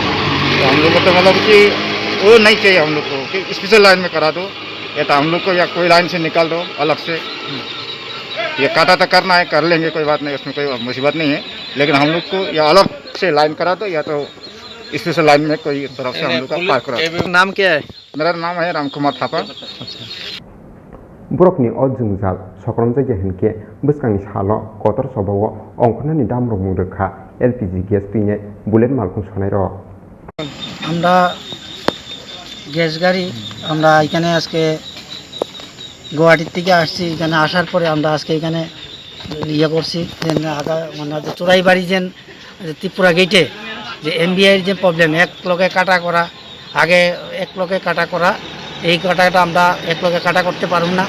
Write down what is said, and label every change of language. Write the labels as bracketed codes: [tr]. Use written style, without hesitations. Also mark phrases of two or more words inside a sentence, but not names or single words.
[hi] तो हम लोग को तो मतलब कि वो नहीं चाहिए हम लोग को कि [en] special line [hi] में करा दो, या तो हम लोग को या कोई लाइन से निकाल दो अलग से। ये काटा तो करना है, कर लेंगे, कोई बात नहीं, उसमें कोई मुसीबत नहीं है, लेकिन हम लोग को या अलग से लाइन करा दो या तो [en] special line [hi] में कोई तरफ से हम लोग का पार करा दो। नाम क्या है? मेरा नाम है रामकुमार थापा। [trp] बरकनि अजुंजाल सकरम जायगा हिनके बसकांनि साल कतर सबाव अंखनानि दाम रमुं रोखा एलपिजी गेस तुइने बुलेट मालखुं सनाय र [bn] আমরা গ্যাস গাড়ি আমরা এখানে আজকে গুয়াহাটির থেকে আসছি। এখানে আসার পরে আমরা আজকে এখানে ইয়ে করছি যে মানে চোরাই বাড়ি যে ত্রিপুরা গেটে যে এমবিআইয়ের যে প্রবলেম, এক লগে কাটা করা, আগে এক লগে কাটা করা, এই কাটাটা আমরা এক লগে কাটা করতে পারব না।